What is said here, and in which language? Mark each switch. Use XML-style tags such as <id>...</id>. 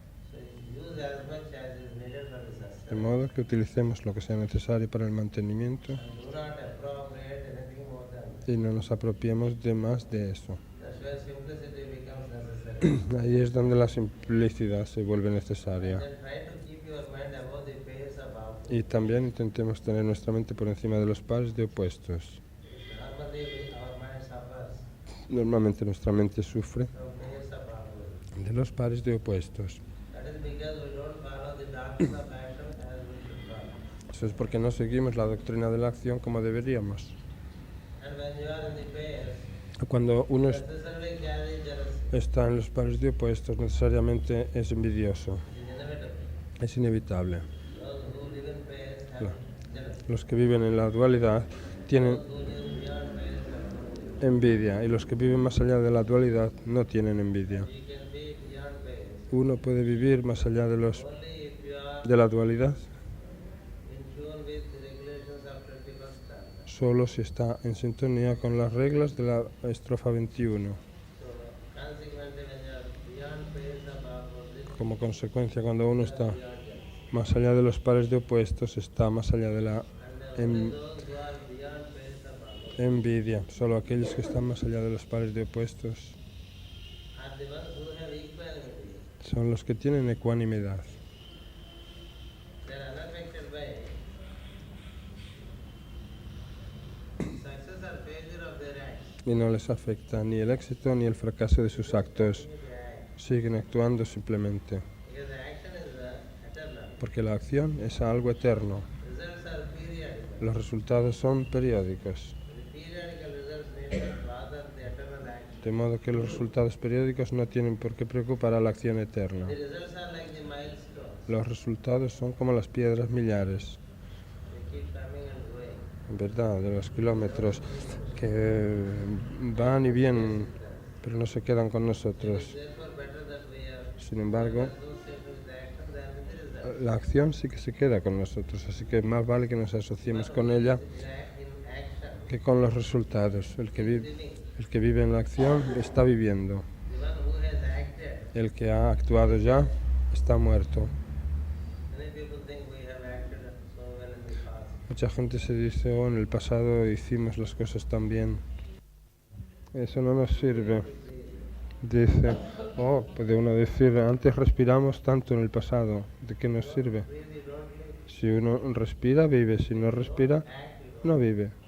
<en>So use as much as is needed for the</en> <es>De</es> <en>sustenance.</en> <es>modo que utilicemos lo que sea necesario para el mantenimiento</es> <en>And do not appropriate anything more than that.</en> <es>y no nos apropiemos de más de eso.</es> <en>That's where simplicity becomes necessary.</en> <es>Ahí es donde la simplicidad se vuelve necesaria.</es> <en>Then try to keep your mind above the pairs of opposites.</en> <es>Y también intentemos tener nuestra mente por encima de los pares de opuestos.</es> <en>Normally our mind suffers</en> <es>Normalmente nuestra mente sufre</es> <en>from pairs of opposites.</en> <es>de los pares de opuestos.</es> <en>That is because we don't follow the doctrine of action as we should follow.</en> <es>Eso es porque no seguimos la doctrina de la acción como deberíamos.</es> <en>And when you are in the pairs,</en> <es>Cuando uno</es> <en>necessarily carry jealousy.</en> <es>está en los pares de opuestos, necesariamente es envidioso,</es> <en>It is inevitable.</en> <es>es inevitable.</es> <en>Those who live in pairs have</en> <es>Claro.</es> <en>jealousy.</en> <es>Los que viven en la dualidad tienen</es> <en>Those who live beyond pairs have no.</en> <es>envidia y los que viven más allá de la dualidad no tienen envidia.</es> <en>You can be beyond pairs</en> <es>Uno puede vivir más allá de</es> <en>only if you are</en> <es>de la dualidad</es> <en>in tune with the regulations of 21st stanza.</en> <es>solo si está en sintonía con las reglas de la estrofa 21.</es> <en>So consequently, when you are beyond pairs of opposites,</en> <es>Como consecuencia, cuando uno está</es> <en>beyond jealousy.</en> <es>más allá de los pares de opuestos, está más allá de la</es> <en>And</en> <es>en-</es> <en>only those who are beyond pairs of opposites</en> <es>envidia. Solo aquellos que están más allá de los pares de opuestos</es> <en>are the ones who have equanimity.</en> <es>son los que tienen ecuanimidad.</es> <en>They are unaffected by success or failure of their acts.</en> <es>Y no les afecta ni el éxito ni el fracaso de sus actos.</es> <en>They act.</en> <es>Siguen actuando simplemente.</es> <en>Because the action is eternal.</en> <es>Porque la acción es algo eterno.</es> <en>Results are periodical.</en> <es>Los resultados son periódicos.</es> <en>The periodical results need not bother the eternal action.</en> <es>De modo que los resultados periódicos no tienen por qué preocupar a la acción eterna.</es> <en>The results are like the milestones.</en> <es>Los resultados son como las piedras millares,</es> <en>They keep coming and going.</en> <es>en verdad, de los kilómetros que van y vienen, pero no se quedan con nosotros.</es> <en>Therefore, better that we are</en> <es>Sin embargo,</es> <en>associated with the action than with the result.</en> <es>la acción sí que se queda con nosotros, así que más vale que nos asociemos con ella</es> <en>In action,</en> <es>que con los resultados. El que vive en la acción está viviendo.</es> <en>the one who has acted.</en> <es>El que ha actuado ya está muerto.</es> <en>Many people think we have acted so well in the past.</en> <es>Mucha gente se dice, oh, en el pasado hicimos las cosas tan bien. Eso no nos sirve. Dice, oh, puede uno decir, antes respiramos tanto en el pasado. ¿De qué nos sirve?</es> <en>Really don't live.</en> <es>Si uno respira, vive. Si no respira, no vive.</es>